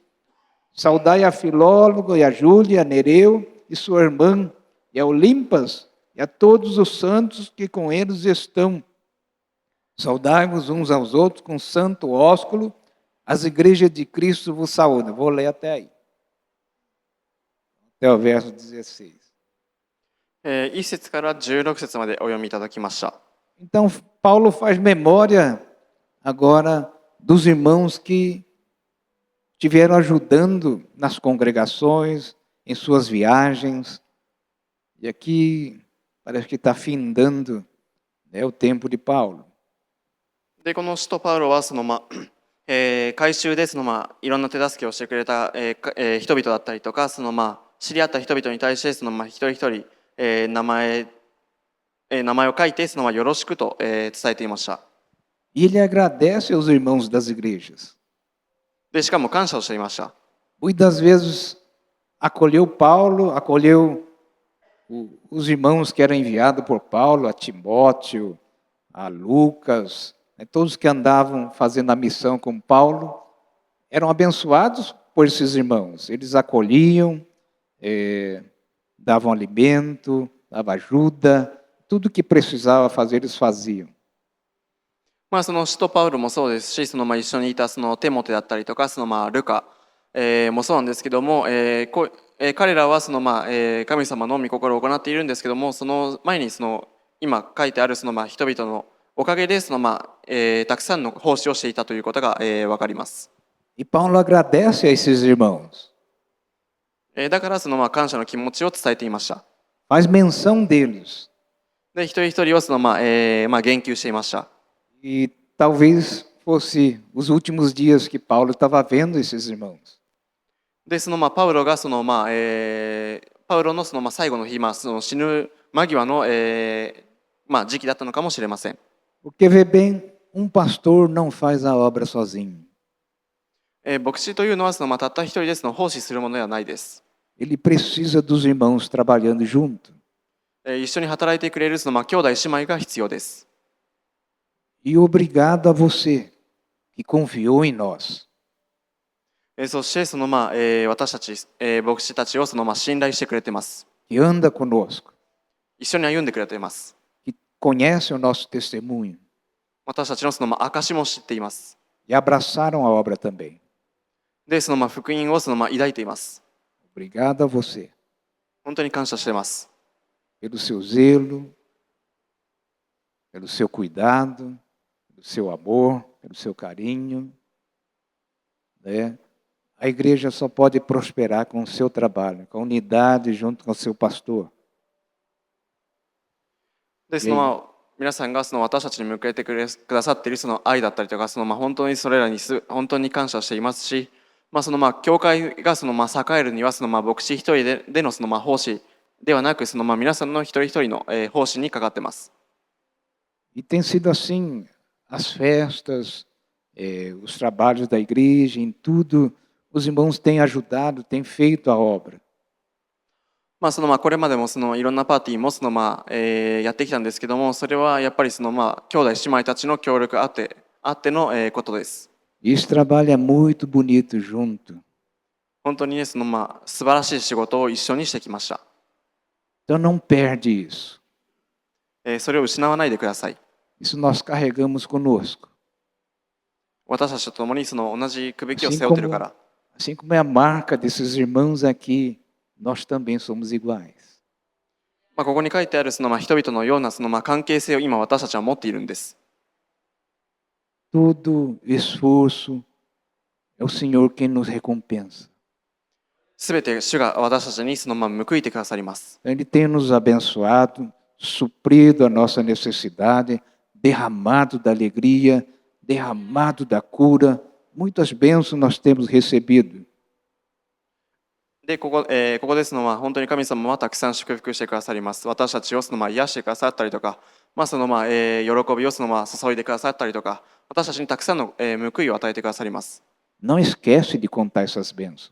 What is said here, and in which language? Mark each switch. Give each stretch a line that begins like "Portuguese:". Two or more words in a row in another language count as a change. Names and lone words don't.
Portuguese: Saudai a Filólogo e a Júlia, a Nereu e sua irmã, e a Olimpas, e a todos os santos que com eles estão. Saudai-vos uns aos outros com santo ósculo, as igrejas de Cristo vos saúdam. Vou ler até aí. Até o verso 16.
Japanese: 1 節から16節までお読みいただきました。
Portuguese: Então, Paulo faz memória agora dos irmãos que estiveram ajudando nas congregações, em suas viagens. E aqui parece que está findando, né, o tempo de Paulo.
Japanese: で、この使徒パウロは改宗でいろんな手助けをしてくれた、人々だったりとか、知り合った人々に対して一人一人、名前を書いてよろしくと、伝えていました。
Portuguese: E ele agradece aos irmãos das igrejas.
Japanese: で、しかも感謝をしていました。
Portuguese: Muitas vezes acolheu Paulo, acolheu os irmãos que eram enviados por Paulo, a Timóteo, a Lucas, todos que andavam fazendo a missão com Paulo, eram abençoados por esses irmãos. Eles acolhiam, davam alimento, davam ajuda, tudo que precisava fazer eles faziam.
Japanese: その使徒パウロもそうですし、一緒にいたテモテだったりとか、ルカ、もそうなんですけども、彼らは神様の御心を行っているんですけども、その前に今書いてある人々のおかげでたくさんの奉仕をしていたということがわかります。
Portuguese: E Paulo agradece a esses irmãos.
Japanese: だから感謝の気持ちを伝えていました。
Portuguese: Faz menção deles.
Japanese: で、一人一人を言及していました。
Portuguese: E talvez fosse os últimos dias que Paulo estava vendo esses irmãos.
Japanese: で、パウロがパウロの最後の日、死ぬ間際の、時期だったのかもしれません。
Portuguese: Porque vê bem, pastor não faz a obra sozinho.
Japanese: 牧師というのはたった一人で奉仕するものではないです。
Portuguese: Ele precisa dos irmãos trabalhando junto.
Japanese: 一緒に働いてくれる兄弟姉妹が必要です。
Portuguese: E obrigado a você que confiou em nós.
Japanese: そして私たち、牧師たちを信頼してくれています。
Portuguese: Que anda conosco.
Japanese: 一緒に歩んでくれています。
Portuguese: Que conhecem o nosso testemunho
Japanese: 私たちのその証も知っています。
Portuguese: e abraçaram a obra também.
Japanese: で、その福音をその抱いています。
Portuguese: Obrigado a você
Japanese: 本当に感謝しています。
Portuguese: pelo seu zelo, pelo seu cuidado, pelo seu amor, pelo seu carinho, né? A igreja só pode prosperar com o seu trabalho, com a unidade junto com o seu pastor.
Japanese: で、皆さんが私たちに向けてくださっているその愛だったりとか、本当にそれらに本当に感謝していますし、教会が栄えるには牧師一人での奉仕ではなく、皆さんの一人一人の奉仕にかかってます。
Portuguese: E tem sido assim as festas, os trabalhos da igreja, em tudo, os irmãos têm ajudado, têm feito a obra.
Japanese: これまでもいろんなパーティーもやってきたんですけども、それはやっぱり兄弟姉妹たちの協力あってのことです。
Portuguese: E esse trabalho é muito bonito junto.
Japanese: 本当にね、素晴らしい仕事を一緒にしてきました。
Portuguese: Então não perde isso.
Japanese: それを失わないでください。
Portuguese: Isso nós carregamos conosco.
Japanese: 私たちと共に同じくべきを背負っているから。
Portuguese: Assim como é a marca desses irmãos aqui, nós também somos iguais.
Japanese: ここに書いてある人々のような関係性を今私たちは持っているんです。
Portuguese: Todo esforço é o Senhor quem nos recompensa.
Japanese: すべて主が私たちに報いてくださります。
Portuguese: Ele tem nos abençoado, suprido a nossa necessidade, derramado da alegria, derramado da cura. Muitas bênçãos nós temos recebido.
Japanese: で、ここです本当に神様はたくさん祝福してくださります。私たちを癒してくださったりとか、喜びを注いでくださったりとか、私たちにたくさんの報いを与えてくださります。
Portuguese: Não esquece de contar essas bênçãos.